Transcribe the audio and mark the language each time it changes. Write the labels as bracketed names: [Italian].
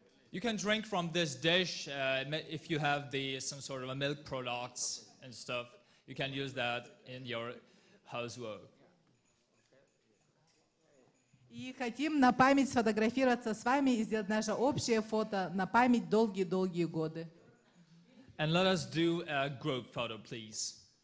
[English] You can drink from this dish if you have some sort of milk products and stuff. You can use that in your housework. [Russian] И хотим на память сфотографироваться с вами и сделать наше общее фото на память долгие-долгие годы. [English] And let us do a group photo, please.